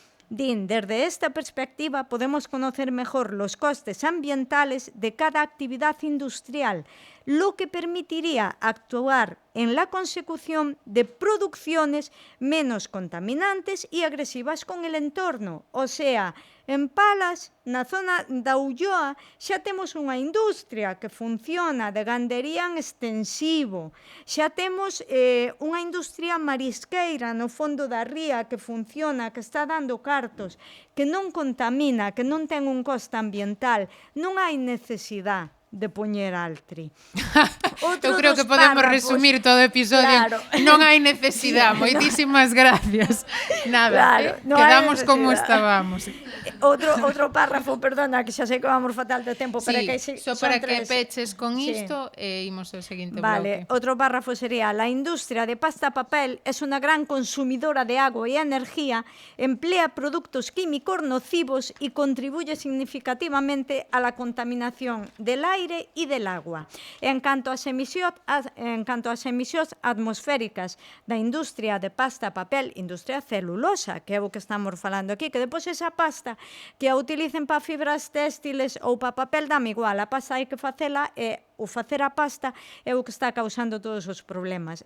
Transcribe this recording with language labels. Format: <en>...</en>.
<es>Desde esta perspectiva podemos conocer mejor los costes ambientales de cada actividad industrial, lo que permitiría actuar en la consecución de producciones menos contaminantes y agresivas con el entorno.</es> <gl>O sea, en Palas, na zona da Ulloa, xa temos unha industria que funciona de gandería en extensivo, xa temos unha industria marisqueira no fondo da ría que funciona, que está dando cartos, que non contamina, que non ten un coste ambiental. Non hai necesidade de poñer altri. Eu creo que podemos resumir todo o episodio. Claro. Non hai necesidade. Moitísimas gracias. Nada, quedamos como estábamos. Outro párrafo, perdona, que xa sei que vamos fatal de tempo, sí, para que só para que peches con isto e imos ao seguinte bloque. Outro párrafo sería:</gl> <es>la industria de pasta papel es una gran consumidora de agua y energía, emplea productos químicos nocivos y contribuye significativamente a la contaminación del aire aire e del agua.</es> <gl>En canto ás emisións atmosféricas da industria de pasta, papel, industria celulosa, que é o que estamos falando aquí, que depois esa pasta que a utilicen para fibras téxtiles ou para papel dame igual, a pasta hai que facela e o facer a pasta é o que está causando todos os problemas.</gl>